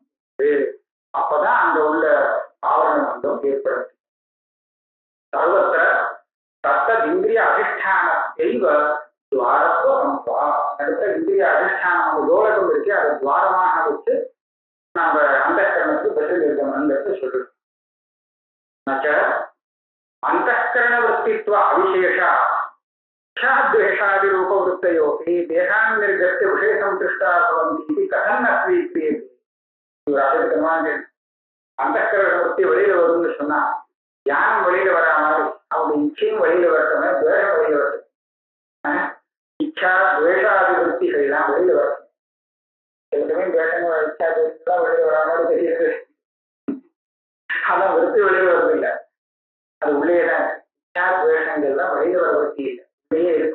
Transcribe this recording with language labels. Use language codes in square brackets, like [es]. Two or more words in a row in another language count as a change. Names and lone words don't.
[ta] அப்பதான் அங்க உள்ள ஆவரண பந்தம் ஏற்படுது. [sa] सर्वत्र तत्तद् इन्द्रिय अधिष्ठान सैव द्वारत्वम्. [ta] அடுத்த இந்திரிய அதிஷ்டானம் கோலகம் இருக்கு, அதை துவாரமாக வச்சு நாம அந்த கரணத்துக்கு பகிர்ந்திருக்கணும்னு சொல்றோம். [sa] अंतःकरण वृत्तित्व अविशेषा द्वेषादि रूप वृत्तयो देहान् निर्गत्य विषय संतुष्टा भवन्ति कथं न स्वीक्रियते. अंतःकरण वृत्ति [ta] வெளியில வரும்னு சொன்னா ஞானம் வெளியில வரா மாதிரி அவங்க இச்சையும் வெளியில வரட்டுமே, துவேஷம் வெளியில வரட்டும். இச்சா துவேஷாதி வృత్తిகள்லாம் வெளியில வரட்டும். எல்லாமே துவேஷம் இச்சா துவேஷம் வெளியில வரா மாதிரி தெரியுது. அதான் விருத்தி வெளியில வருது இல்லை, அது உள்ளேதான் துவேஷங்கள்லாம் வெளியில வர வச்சு இல்லை, உள்ளே இருக்கும்.